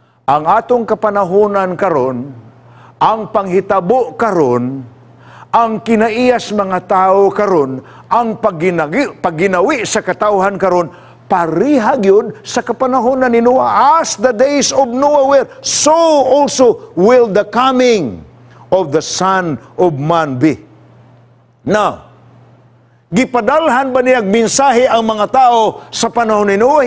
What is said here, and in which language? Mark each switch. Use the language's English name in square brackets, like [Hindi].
[Cebuano] ang atong kapanahunan karon, ang panghitabo karon, ang kinaiyas mga tao karon, ang pagginawi sa katawhan karon, parihag yun sa kapanahunan ni Noah. [English] As the days of Noah were, so also will the coming of the Son of Man be. [Cebuano] Now, gipadalhan ba niyang mensahe ang mga tao sa panahon ni Noah?